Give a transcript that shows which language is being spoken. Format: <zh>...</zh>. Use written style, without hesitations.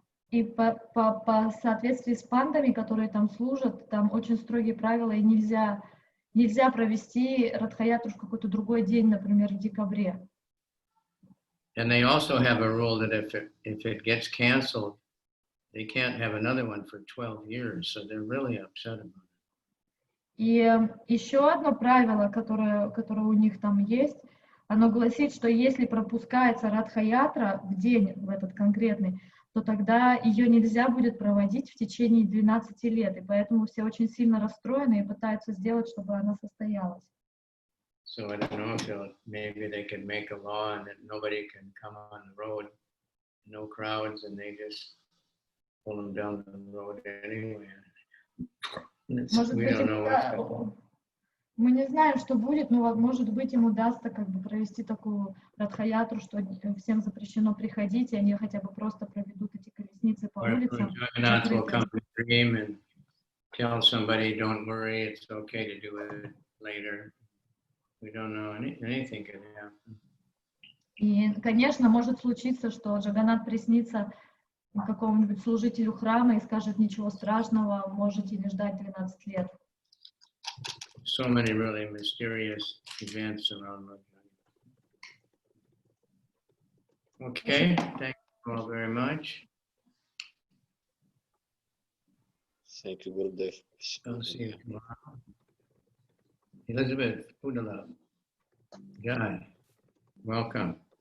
<ru>И по соответствии с пандами, которые там служат, там очень строгие правила, и нельзя провести Радха-ятру в какой-то другой день, например, в декабре.</ru> <en>And they also have a rule that if it gets canceled, they can't have another one for 12 years, so they're really upset about it.</en> <ru>И еще одно правило, которое у них там есть, оно гласит, что если пропускается Радха-ятра в день, в этот конкретный, то тогда ее нельзя будет проводить в течение 12 лет, и поэтому все очень сильно расстроены и пытаются сделать, чтобы она состоялась.</ru> <en>So I don't know if maybe they could make a law and that nobody can come on the road, no crowds, and they just pull them down the road anyway.</en> <ru>Может</ru> <en>We</en> <ru>быть,</ru> <en>don't know what's</en> <ru>мы не знаем, что будет, но, может быть, им удастся как бы провести такую радхаятру, что всем запрещено приходить, и они хотя бы просто проведут эти колесницы по улицам.</ru> <en>Jagannath will come in a dream and tell somebody, don't worry, it's okay to do it later. We don't know anything could happen.</en> <ru>И, конечно, может случиться, что Джаганнат приснится какому-нибудь служителю храма и скажет, ничего страшного, можете не ждать 12 лет.</ru> <en>So many really mysterious events around Madhya. Okay, thank you all very much. Thank you, Gurudev. I'll see you tomorrow. Elizabeth Pudala, Jai, welcome.</en>